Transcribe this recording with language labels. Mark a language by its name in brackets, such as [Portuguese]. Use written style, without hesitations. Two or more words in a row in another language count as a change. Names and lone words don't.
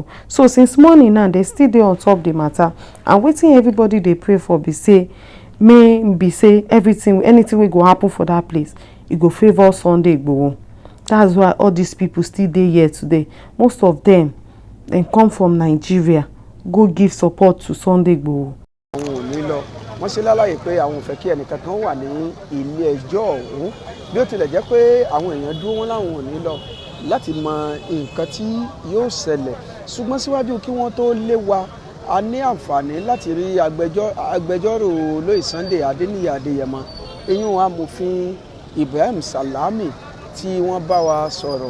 [Nigerian Pidgin] So since morning now, dem still dey on top the matter, and wetin everybody dey pray for be say anything wey go happen for that place, e go favour Sunday Igboho. That's why all these people still dey here today. Most of them come from Nigeria go give support to Sunday Igboho. [Yoruba] Wọ́n ṣe lálàyé pé àwọn ò fẹ́ kí ẹnìkankan wà ní ilé ẹjọ́ ọ̀hún, bí ó tilẹ̀ jẹ́ pé àwọn èèyàn dúró wọn láwọn ò ní lọ láti mọ nǹkan tí yóò ṣẹlẹ̀. Ṣùgbọ́n síwájú kí wọ́n tó lé wa, a ní àǹfààní láti rí agbẹjọ́rò olóyè Sunday Adéníyì Adéyẹmọ, eyín amòfin Ibrahim Salami, tí wọ́n bá wa sọ̀rọ̀.